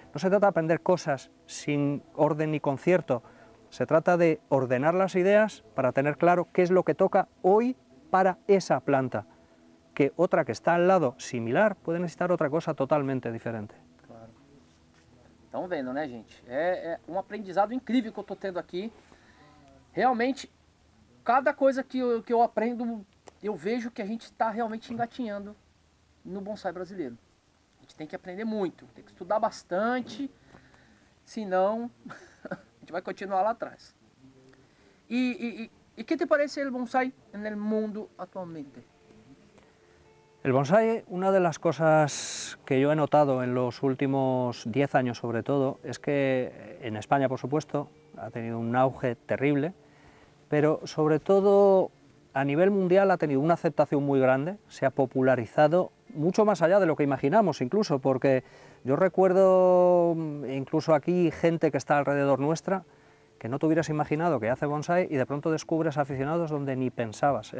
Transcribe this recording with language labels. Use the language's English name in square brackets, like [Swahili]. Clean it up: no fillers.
[Spanish] No se trata de aprender cosas sin orden ni concierto, se trata de ordenar las ideas para tener claro qué es lo que toca hoy para esa planta, que otra que está al lado similar puede necesitar otra cosa totalmente diferente. [Portuguese] Claro. Estão vendo, né, gente? É aprendizado incrível que eu estou tendo aqui. Realmente, cada coisa que eu aprendo, eu vejo que a gente está realmente engatinhando no bonsai brasileiro. A gente tem que aprender muito, tem que estudar bastante, senão a gente vai continuar lá atrás. [Spanish] ¿Y qué te parece el bonsai en el mundo actualmente? El bonsai, una de las cosas que yo he notado en los últimos 10 años sobre todo, es que en España, por supuesto, ha tenido un auge terrible, pero sobre todo a nivel mundial ha tenido una aceptación muy grande, se ha popularizado mucho más allá de lo que imaginamos incluso, porque yo recuerdo incluso aquí gente que está alrededor nuestra, que no te hubieras imaginado que hace bonsai y de pronto descubres aficionados donde ni pensabas.